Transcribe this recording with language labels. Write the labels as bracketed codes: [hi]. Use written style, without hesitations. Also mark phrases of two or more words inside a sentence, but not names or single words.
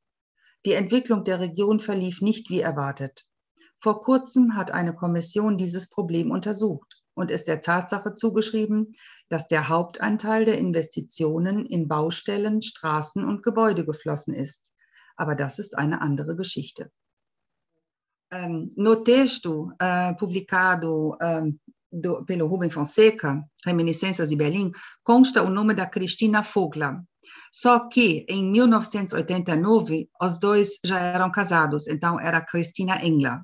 [de] Die Entwicklung der Region verlief nicht wie erwartet. Vor kurzem hat eine Kommission dieses Problem untersucht und ist der Tatsache zugeschrieben, dass der Hauptanteil der Investitionen in Baustellen, Straßen und Gebäude geflossen ist. Aber das ist eine andere Geschichte. [pt] No texto publicado pelo Rubem Fonseca, Reminiscências de Berlim, consta o nome da Cristina Vogler. Só que, em 1989, os dois já eram casados, então era Cristina Engler.